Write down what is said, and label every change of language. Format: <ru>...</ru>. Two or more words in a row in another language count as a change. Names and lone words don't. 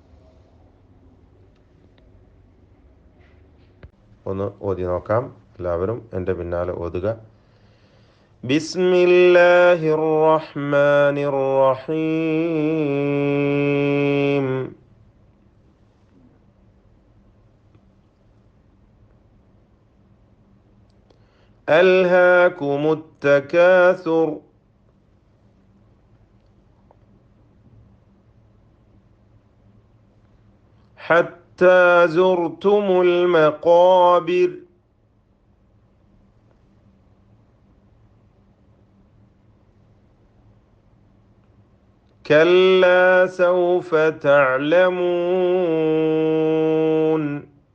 <ml>ഒന്ന് ഓതി നോക്കാം. എല്ലാവരും എൻ്റെ പിന്നാലെ ഓതുക.</ml> <ar>بسم الله الرحمن الرحيم. ألهاكم التكاثر حتى زرتم المقابر. كلا سوف تعلمون.</ar>